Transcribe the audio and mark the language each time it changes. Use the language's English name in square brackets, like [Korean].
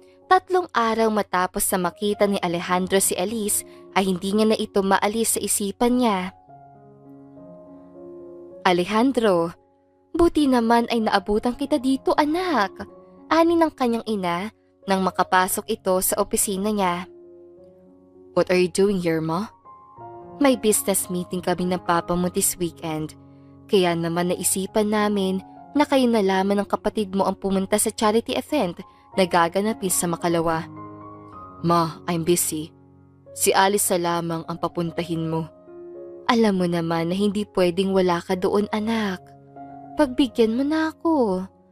[Filipino] 3 araw matapos sa makita ni Alejandro si Elise ay hindi niya na ito maalis sa isipan niya. Alejandro, buti naman ay naabutan kita dito, anak. Ani ng kanyang ina nang makapasok ito sa opisina niya. [English] What are you doing here, Ma? [Filipino] May business meeting kami ng papa mo this weekend. Kaya naman naisipan namin na kayo na lamang ng kapatid mo ang pumunta sa charity event na gaganapin sa Makalawa. Ma, [English] I'm busy. [Filipino] Si Alice lamang ang papuntahin mo. Alam mo naman na hindi pwedeng wala ka doon, anak. Pagbigyan mo na ako.